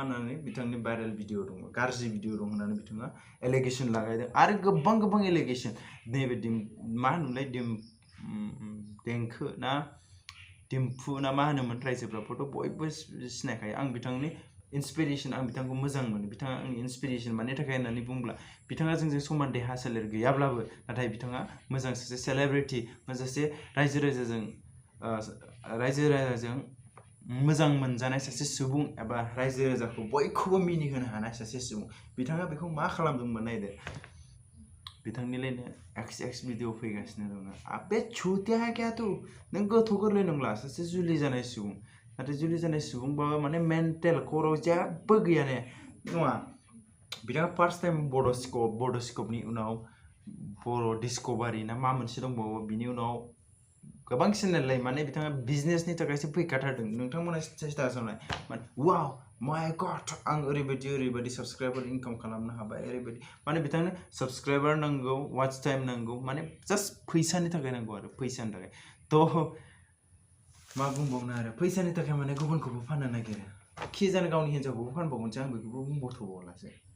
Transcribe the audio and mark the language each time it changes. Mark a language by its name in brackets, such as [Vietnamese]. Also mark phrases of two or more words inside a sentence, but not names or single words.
[Bodo] होननानै बिथांनि [English] viral video [Bodo] दङ गाज्रि भिडिअ दं होननानै बिथाङा एलिगेसन लागायदों आरो गोबां एलिगेसन नैबे मा होनोमोनलाय देंखो ना दिम्फु ना मा होनोमोन रायजोफ्राबोथ' बयबो सिनायखायो आं बिथांनि इन्सपिरेसन आं बिथांखौ मोजां मोनो बिथाङा आंनि इन्सपिरेसन मानि थाखाय होननानै बुङोब्ला बिथाङा जोंजों समान देहा सोलेर गैयाब्लाबो नाथाय बिथाङा मोजां सासे सेलेब्रिटि सासे रायजो राजाजों मोजां मोनजानाय सासे सुबुं एबा रायजो राजाखौ बयखौबो मिनिहोनो हानाय सासे सुबुं बिथाङा बेखौ मा खालामदोंमोन नायदो बिथांनिलायनो एक्स भिडिअ फैगासिनो दङ बे [Hindi] छुटिया है क्या तू [Bodo] नों गथ' गोरलै नंला सासे जुलि जानाय सुबुं नाथाय जुलि जानाय सुबुंबाबो माने मेन्टेल खर'आव जेबो गैया ने नङा बिथाङा फार्स्ट टाइम बड'स्कपनि उनाव बर' डिस्कभारि ना मा मोनसे दंबावो बिनि उनाव गोबां चेनेललाय माने बिथाङा बिजनेसनि थाखायसो फैखाथारदों नोंथांमोना सेस्था खालामनाय माने [English] wow my god [Bodo] आं ओरैबायदि साबसक्राइबार इनकाम खालामनो हाबाय ओरैबायदि माने बिथांनो साबसक्राइबार नांगौ [English] watch time [Bodo] नांगौ माने जास्ट फैसानि थाखाय नांगौ आरो फैसानि थाखाय थ' मा बुंबावनो आरो फैसानि थाखाय माने गुबुनखौबो फाननो नागिरो खि जानो गावनि हिन्जावखौबो फानबावगोनसै आं बेखौबो बुंबावथ'बावलासो